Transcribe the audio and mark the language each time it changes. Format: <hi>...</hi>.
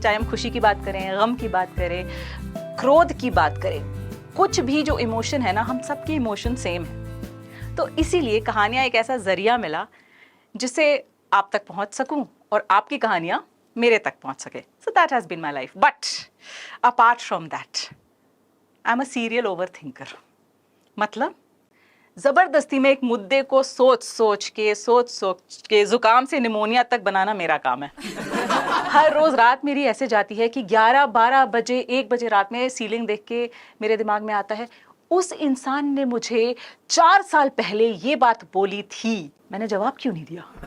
<hi>चाहे हम खुशी की बात करें, गम की बात करें, क्रोध की बात करें, कुछ भी जो इमोशन है ना, हम सबके इमोशन सेम है। तो इसीलिए कहानियां एक ऐसा जरिया मिला जिससे आप तक पहुंच सकूं और आपकी कहानियां मेरे तक पहुंच सके।</hi> <en>So that has been my life. But apart from that, I'm a serial overthinker.</en> <hi>मतलब जबरदस्ती में एक मुद्दे को सोच सोच के जुकाम से निमोनिया तक बनाना मेरा काम है। हर रोज रात मेरी ऐसे जाती है कि 11, 12 बजे, 1 बजे रात में सीलिंग देख के मेरे दिमाग में आता है, उस इंसान ने मुझे 4 साल पहले ये बात बोली थी, मैंने जवाब क्यों नहीं दिया?</hi>